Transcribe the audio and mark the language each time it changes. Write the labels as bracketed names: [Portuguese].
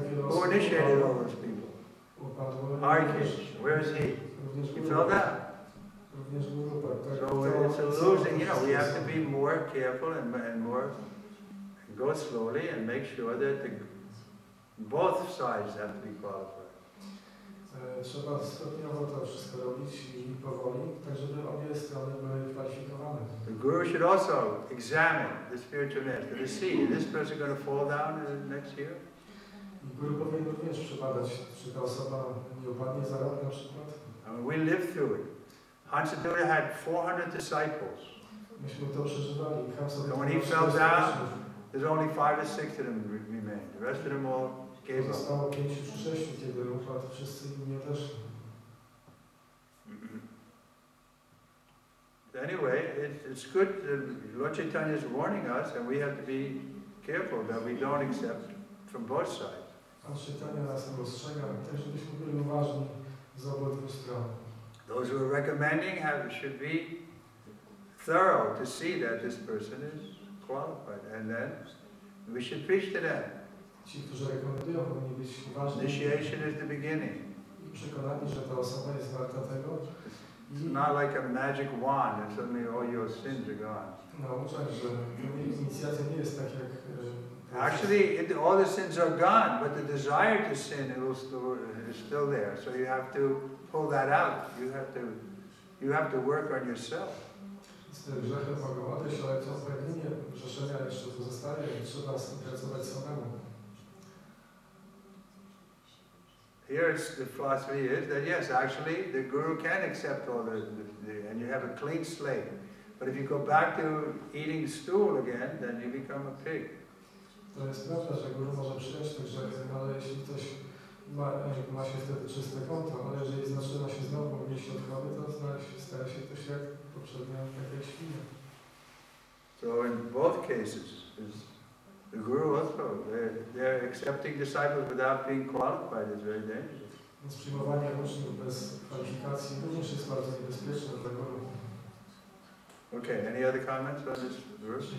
[English] Who initiated all those people? Hare, where is he? He fell down. So it's a losing, you know, we have to be more careful and go slowly and make sure that both sides have to be qualified. [Polish] Trzeba stopniowo to wszystko robić i powoli, tak żeby obie strony były kwalifikowane. [English] The Guru should also examine the spiritual master to see, is this person going to fall down next year? [Polish] Guru powinien również przebadać, czy ta osoba nie upadnie za rok na przykład. [English] I mean, we lived through it. Hansadeva had 400 disciples. [Polish] Myśmy to przeżywali. [English] And when he fell down, there's only 5 or 6 of them remained. The rest of them all gave up. [Polish] Zostało 5 czy 6, kiedy upadł, wszyscy inni odeszli. [English] Anyway, it's good. Lord Chaitanya is warning us, and we have to be careful that we don't accept from both sides. [Polish] Pan Chaitanya nas ostrzega, tak żebyśmy byli uważni z obydwu stron. [English] Those who are recommending should be thorough to see that this person is qualified, and then we should preach to them. [Polish] Ci, którzy rekomendują, powinni być uważni. [English] Initiation is the beginning. [Polish] I przekonani, że ta osoba jest warta tego. [English] It's not like a magic wand and suddenly all your sins are gone. [Polish] Nauczać, że inicjacja nie jest tak jak... [English] Actually, all the sins are gone, but the desire to sin is still there. So you have to pull that out. You have to work on yourself. [Polish] Te grzechy mogą odejść, ale to pragnienie grzeszenia jeszcze pozostaje i trzeba pracować samemu. [English] Here the philosophy is that yes, actually the Guru can accept all and you have a clean slate. But if you go back to eating stool again, then you become a pig. [Polish] To jest prawda, że Guru może przyjąć te grzechy, ale jeśli ktoś ma się wtedy czyste konto, ale jeżeli zaczyna się znowu jeść odchody, to staje się też jak poprzednio, tak jak świnia. [English] So in both cases, the Guru also, they're accepting disciples without being qualified is very dangerous. [Polish] Więc przyjmowanie uczniów bez kwalifikacji również jest bardzo niebezpieczne dla Guru. [English] Okay, any other comments on this verse?